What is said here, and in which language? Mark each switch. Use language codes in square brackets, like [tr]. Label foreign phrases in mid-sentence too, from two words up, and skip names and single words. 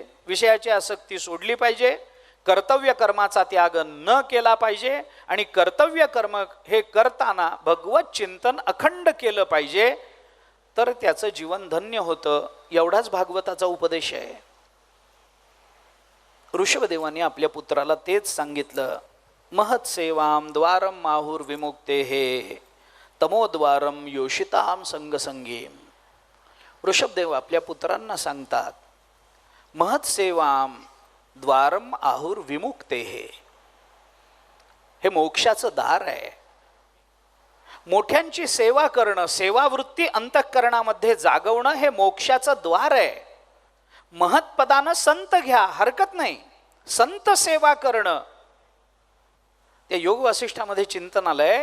[mr] विषयाची आसक्ती सोडली पाहिजे, कर्तव्य कर्माचा त्याग न केला पाहिजे आणि कर्तव्य कर्म हे करताना भगवत चिंतन अखंड केलं पाहिजे, तर त्याचं जीवन धन्य होतं. एवढाच भागवताचा उपदेश आहे. ऋषभदेवाने आपल्या पुत्राला तेच सांगितलं. [sa] महत् सेवाम द्वारम माहुर विमुक्ते हे तमोद्वारम योषिताम संगसंगीम. [mr] ऋषभदेव आपल्या पुत्रांना सांगतात, [sa] महत् सेवाम द्वारम आहुर विमुक्ते [mr] हे मोक्षाचं दार आहे. मोठ्यांची सेवा करणं, सेवावृत्ती अंतःकरणामध्ये जागवणं हे मोक्षाचं द्वार आहे. महत्पदानं संत घ्या, हरकत नाही. संत सेवा करणं, त्या योग वासिष्ठामध्ये चिंतन आलंय.